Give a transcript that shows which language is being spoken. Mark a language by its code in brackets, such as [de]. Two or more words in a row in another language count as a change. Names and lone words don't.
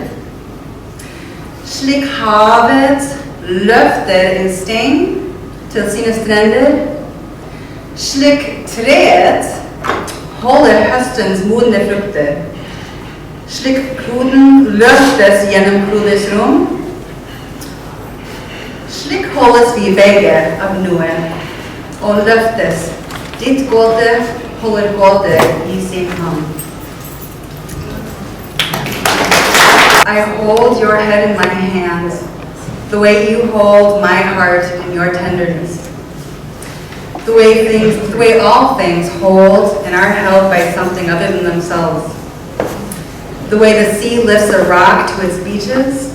[no] Slik havet løfter en stein til sine strender, slik treet holder høstens modne frukter, slik kloden løftes gjennom klodens rom, slik holdes vi begge av noe, og løftes. Ditt gåte holder gåte i sin hånd. [en] I hold your head in my hands, the way you hold my heart in your tenderness. The way all things hold and are held by something other than themselves. The way the sea lifts a rock to its beaches.